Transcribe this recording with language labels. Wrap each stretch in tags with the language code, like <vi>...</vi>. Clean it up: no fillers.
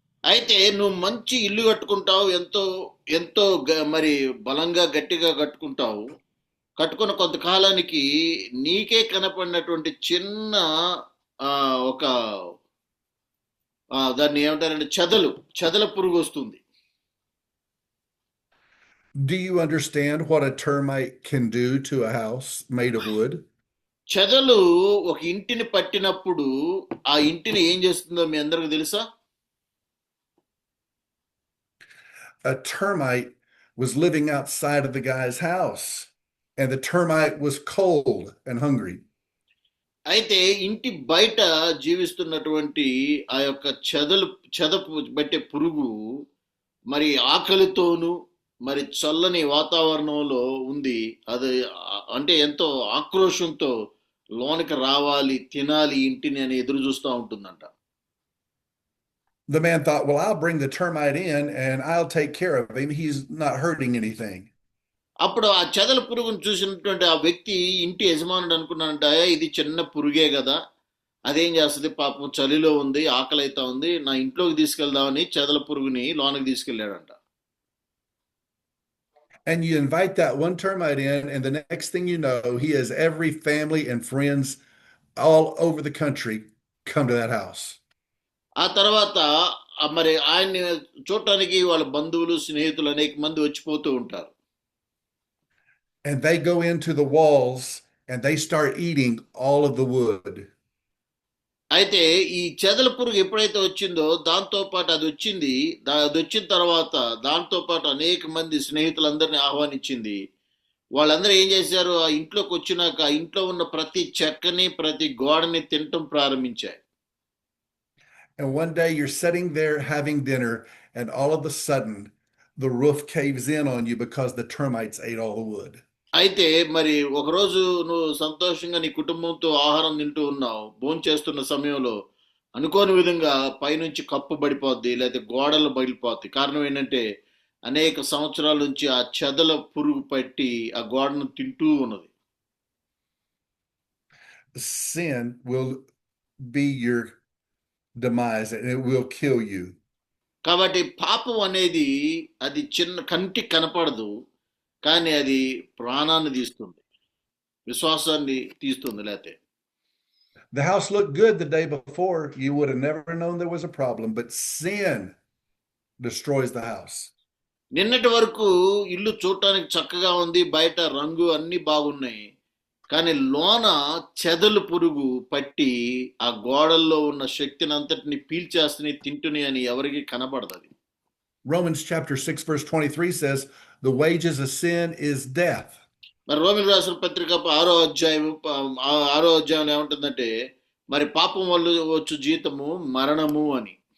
<te>అయితే నువ్వు మంచి ఇల్లు కట్టుకుంటావు, ఎంతో మరి బలంగా గట్టిగా కట్టుకుంటావు. కట్టుకున్న కొంతకాలానికి నీకే కనపడినటువంటి చిన్న ఒక దాన్ని ఏమంటారంటే చెదల పురుగు వస్తుంది.</te> <en>Do you understand what a termite can do to a house made of wood?</en> <te>చెదలు ఒక ఇంటిని పట్టినప్పుడు ఆ ఇంటిని ఏం చేస్తుందో మీ అందరికి తెలుసా?</te> <en>A termite was living outside of the guy's house, and the termite was cold and hungry.</en> <te>అయితే ఇంటి బయట జీవిస్తున్నటువంటి ఆ యొక్క చెదపు బట్టే పురుగు మరి ఆకలితోనూ మరి చల్లని వాతావరణంలో ఉంది. అది అంటే ఎంతో ఆక్రోషంతో లోనికి రావాలి, తినాలి ఇంటిని అని ఎదురు చూస్తూ ఉంటుందంట.</te> <en>The man thought, well, I'll bring the termite in and I'll take care of him. He's not hurting anything.</en> <te>అప్పుడు ఆ చెదల పురుగును చూసినటువంటి ఆ వ్యక్తి ఇంటి యజమానుడు అనుకున్నాడంట, ఇది చిన్న పురుగే కదా, అదేం చేస్తుంది, పాపం చలిలో ఉంది, ఆకలి అవుతా ఉంది, నా ఇంట్లోకి తీసుకెళ్దామని చెదల పురుగుని లోనికి తీసుకెళ్ళాడంట.</te> <en>And you invite that one termite in, and the next thing you know, he has every family and friends all over the country come to that house.</en> <te>ఆ తర్వాత మరి ఆయన్ని చూడటానికి వాళ్ళ బంధువులు, స్నేహితులు అనేక మంది వచ్చిపోతూ ఉంటారు.</te> <en>And they go into the walls and they start eating all of the wood.</en> <te>అయితే ఈ చెదల పురుగు ఎప్పుడైతే వచ్చిందో దాంతో పాటు అది వచ్చిన తర్వాత దాంతో పాటు అనేక మంది స్నేహితులందరినీ ఆహ్వానించింది. వాళ్ళందరూ ఏం చేశారు, ఆ ఇంట్లోకి వచ్చినాక ఆ ఇంట్లో ఉన్న ప్రతి చెక్కని, ప్రతి గోడని తినటం ప్రారంభించాయి.</te> <en>And one day you're sitting there having dinner and all of a sudden the roof caves in on you because the termites ate all the wood.</en> <te>అయితే మరి ఒకరోజు నువ్వు సంతోషంగా నీ కుటుంబంతో ఆహారం తింటూ ఉన్నావు, భోంచేస్తున్న సమయంలో అనుకోని విధంగా పైనుంచి కప్పు పడిపోద్ది, లేకపోతే గోడలు బయలుపోతాయి. కారణం ఏంటంటే అనేక సంవత్సరాల నుంచి ఆ చెదల పురుగు పట్టి ఆ గోడను తింటూ ఉన్నది.</te> <en>Sin will be your demise and it will kill you.</en> <te>కాబట్టి పాపం అనేది అది చిన్న కంటికి కనపడదు, కానీ అది ప్రాణాన్ని తీస్తుంది, విశ్వాసాన్ని తీస్తుంది. లేతే</te> <en>The house looked good the day before. You would have never known there was a problem, but sin destroys the house.</en> <te>నిన్నటి వరకు ఇల్లు చూడటానికి చక్కగా ఉంది, బయట రంగు అన్ని బాగున్నాయి, కానీ లోన చెదలు పురుగు పట్టి ఆ గోడల్లో ఉన్న శక్తిని అంతటిని పీల్చేస్తని తింటుని అని ఎవరికి కనబడదు.</te> <en>Romans chapter 6 verse 23 says, the wages of sin is death.</en> <te>మరి రోమిలు రాసిన పత్రిక 6వ అధ్యాయంలో ఏముంటుందంటే, మరి పాపం వల్ల వచ్చు జీతము మరణము అని.</te>